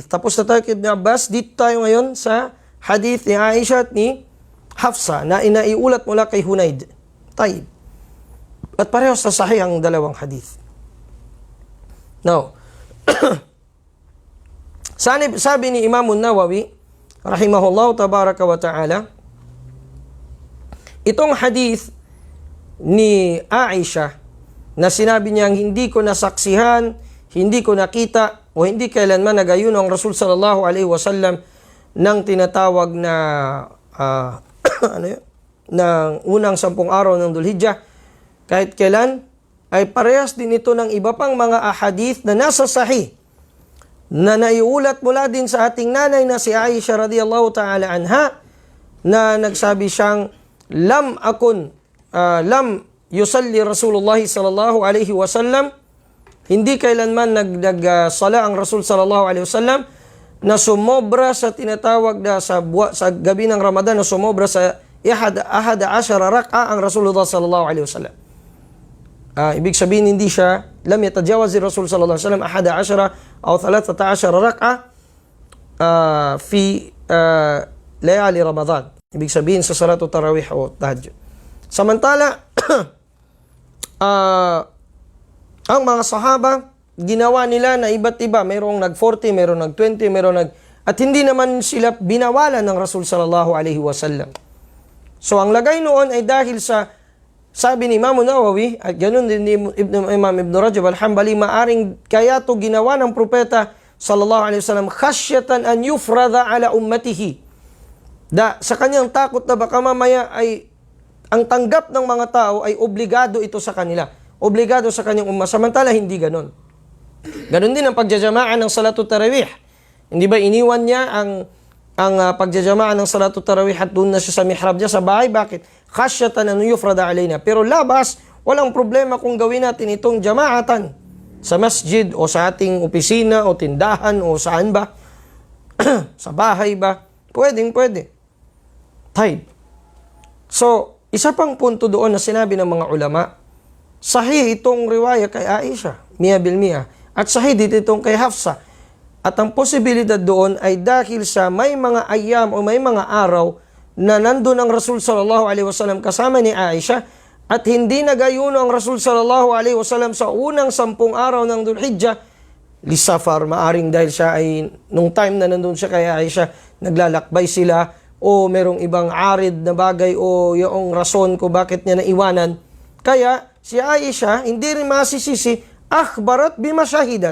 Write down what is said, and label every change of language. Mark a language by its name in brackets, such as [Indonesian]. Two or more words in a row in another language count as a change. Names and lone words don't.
[Filipino] Tapos na tayo kay Ibn Abbas, dito tayo ngayon sa hadith ni Aisha at ni Hafsa na inaiulat mula kay Hunayd. Tayyib. At parehas na sahih ang dalawang hadith. Now, sabi ni Imam Nawawi [Arabic] رحمه الله تبارك وتعالى, [Filipino] itong hadith ni Aisha na sinabi niyang hindi ko nasaksihan, hindi ko nakita o hindi kailanman nagayuno ang Rasul [Arabic] صلى الله عليه وسلم [Filipino] ng tinatawag na ng unang 10 araw ng Dhul-Hijjah, kahit kailan, ay parehas din ito ng iba pang mga ahadith na nasa sahih na naiulat mula din sa ating nanay na si Aisha [Arabic] رضي الله تعالى عنها, [Filipino] na nagsabi siyang lam [Arabic] يصلي رسول الله صلى الله عليه وسلم, [Filipino] hindi kailanman nagsala ang Rasul [Arabic] صلى الله عليه وسلم [Filipino] na sumobra sa tinatawag na sa gabi ng Ramadan, na sumobra sa 11 rak'a ang [Arabic] رسول الله صلى الله عليه وسلم. [Filipino] Ibig sabihin, hindi siya [Arabic] لم يتجاوز رسول صلى الله عليه وسلم [Filipino] 11 o 13 rak'a [Arabic] في ليالي رمضان. [Filipino] Ibig sabihin sa [Arabic] صلاة التراويح [Filipino] o tahajjud. Samantala, ang mga sahaba, ginawa nila na iba't iba. Mayroong nag-40, mayroong nag-20, at hindi naman sila binawalan ng Rasul [Arabic] صلى الله عليه وسلم. [Filipino] So, ang lagay noon ay dahil sa, sabi ni Imam Nawawi, at ganun din ni Imam Ibn Rajab al-Hanbali, maaring kaya to ginawa ng propeta [Arabic] صلى الله عليه وسلم خشية أن يفرض على أمته. [Filipino] Sa kanyang takot na baka mamaya ay ang tanggap ng mga tao ay obligado ito sa kanila. Obligado sa kanyang umma. Samantala, hindi ganun. Ganun din ang pagjajamaan ng [Arabic] صلاة التراويح. [Filipino] Hindi ba iniwan niya ang pagjajamaan ng [Arabic] صلاة التراويح [Filipino] at doon na siya sa mihrab niya sa bahay? Bakit? [Arabic] خشية أن يفرض علينا. [Filipino] Pero labas, walang problema kung gawin natin itong jamaatan sa masjid o sa ating opisina o tindahan o saan ba? Sa bahay ba? Pwede. Taib. So, isa pang punto doon na sinabi ng mga ulama, sahih itong riwaya kay Aisha, [Arabic] مئة بالمئة, [Filipino] at sahih dito itong kay Hafsa. At ang posibilidad doon ay dahil sa may mga ayam o may mga araw na nandun ang Rasul [Arabic] صلى الله عليه وسلم [Filipino] kasama ni Aisha, at hindi nagayuno ang Rasul [Arabic] صلى الله عليه وسلم [Filipino] sa unang 10 araw ng Dhul-Hijjah, lisafar, maaring dahil siya ay, nung time na nandun siya kay Aisha, naglalakbay sila, o merong ibang arid na bagay o yung rason ko bakit niya naiwanan. Kaya si Aisha hindi rin masisisi, [Arabic] أخبرت بما شهدت.